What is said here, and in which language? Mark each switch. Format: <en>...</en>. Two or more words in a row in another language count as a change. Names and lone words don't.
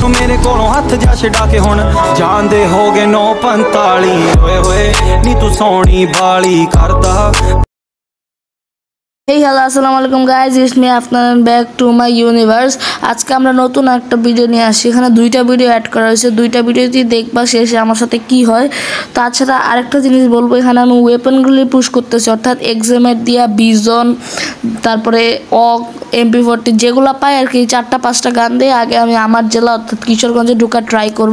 <pa>ਮੇਰੇ ਕੋਲੋਂ ਹਥ ਜਾ ਛੜਾ ਕੇ ਹੁਣ ਜਾਂਦੇ ਹੋ ਗਏ 9:45 ਹੋਏ ਹੋਏ ਨੀ ਤੂ ਸੋਨੀ ਬਾਲੀ ਕਰਦਾ।</pa> <en>Hey hello</en> <ar>السلام عليكم</ar> <en>guys, it's me Afnan back to my universe.</en> <bn>আজকে আমরা নতুন একটা ভিডিও নিয়ে আসি। এখানে দুইটা ভিডিও অ্যাড করা হয়েছে, দুইটা ভিডিওতেই দেখবা শেষে আমার সাথে কি হয়। তাছাড়া আরেকটা জিনিস বলবো, এখানে আমি ওয়েপনগুলি পুশ করতেছি, অর্থাৎ এক্সামেট দিয়া বিজন, তারপরে অক, MP40 যেগুলো পাই আর কি, 4-5টা গান দিয়ে আগে আমি আমার জেলা অর্থাৎ কিশোরগঞ্জে ঢোকার ট্রাই করব।</bn>